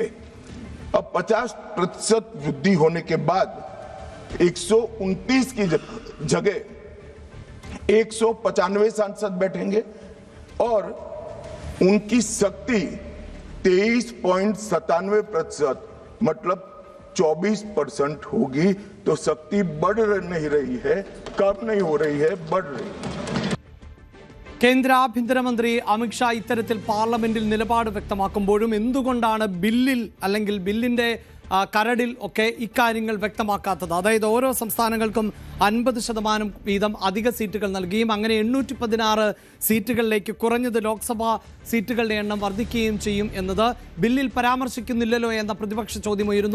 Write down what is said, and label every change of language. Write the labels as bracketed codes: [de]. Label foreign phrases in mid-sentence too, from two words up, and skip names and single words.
[hi] अब 50% वृद्धि होने के बाद 129 की जगह 195 सांसद बैठेंगे और उनकी शक्ति 23.97% मतलब 24% होगी. तो शक्ति बढ़ नहीं रही है, कम नहीं हो रही है, बढ़ रही है. [ml] കേന്ദ്ര ആഭ്യന്തരമന്ത്രി അമിത്ഷാ ഇത്തരത്തിൽ പാർലമെന്റിൽ നിലപാട് വ്യക്തമാക്കുമ്പോഴും എന്തുകൊണ്ടാണ് ബില്ലിൽ അല്ലെങ്കിൽ ബില്ലിന്റെ കരടിൽ ഒക്കെ ഇക്കാര്യങ്ങൾ വ്യക്തമാക്കാത്തത്? അതായത് ഓരോ സംസ്ഥാനങ്ങൾക്കും 50% വീതം അധിക സീറ്റുകൾ നൽകുകയും അങ്ങനെ 816 സീറ്റുകളിലേക്ക് കുറഞ്ഞത് ലോക്സഭാ സീറ്റുകളുടെ എണ്ണം വർദ്ധിക്കുകയും ചെയ്യും എന്നത് ബില്ലിൽ പരാമർശിക്കുന്നില്ലല്ലോ എന്ന പ്രതിപക്ഷ ചോദ്യമുയരുന്നു.